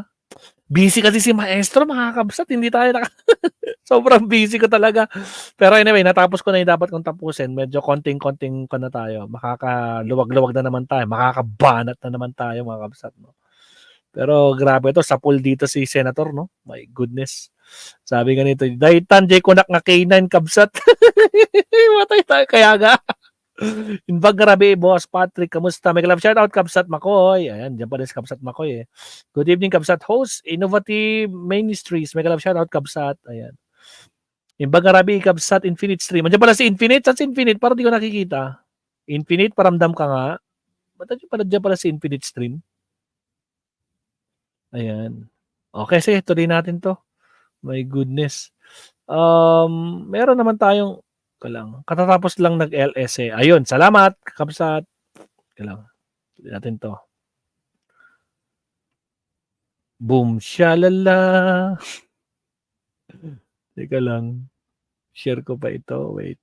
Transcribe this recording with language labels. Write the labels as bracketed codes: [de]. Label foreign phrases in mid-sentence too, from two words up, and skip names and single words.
[tl] Busy kasi si Maestro, mga kabsat. Hindi tayo sobrang busy ko talaga. Pero anyway, natapos ko na yung dapat kong tapusin. Medyo konting-konting ko na tayo. Makakaluwag-luwag na naman tayo. Makakabanat na naman tayo, mga kabsat, no? Pero grabe to, sa pool dito si Senator, no? [en] My goodness. [tl] Sabi nga nito, [ilo] Daitan, J. Kunak nga K9 kabsat. [tl] Matay tayo, kaya nga. Inbag grabe, Boss Patrick, kamusta? May [en] love shoutout, [tl] Kabsat Makoy. Ayan, dyan pa rin si Kabsat Makoy. [en] Good evening, [tl] Kabsat host. Innovative Ministries. May [en] love shoutout, [tl] Kabsat. Ayan. Inbag grabe, Kabsat Infinite Stream. Andiyan pala si Infinite. Saan si Infinite? Parang di ko nakikita. Infinite, paramdam ka nga. Ba't dyan pala si Infinite Stream? Ayan. Okay, sige, tuloy natin to. [en] My goodness. [tl] Meron naman tayong katatapos lang nag-LS eh. Ayun, salamat, Kabsat. Tuloy natin to. Boom, shalala. Teka lang. Share ko pa ito. Wait.